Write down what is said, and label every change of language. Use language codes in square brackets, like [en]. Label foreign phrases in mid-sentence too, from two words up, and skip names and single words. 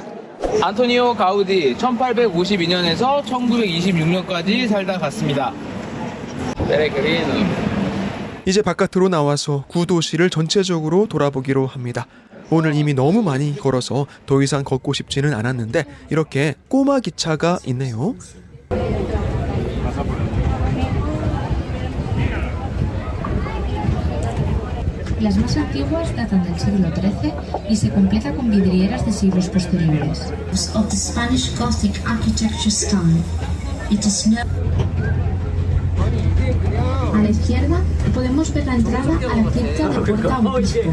[ko] 안토니오 가우디 1852년에서 1926년까지 살다 갔습니다. 페레그리노. 이제 바깥으로 나와서 구도시를 전체적으로 돌아보기로 합니다. 오늘 이미 너무 많이 걸어서 더 이상 걷고 싶지는 않았는데 이렇게 꼬마 기차가 있네요. [es] Las más antiguas datan del siglo XIII y se completa con vidrieras de siglos posteriores. [en] Of the Spanish Gothic architecture style, it is known. [es] A la izquierda podemos ver la entrada a la cripta de Puerta Obispo.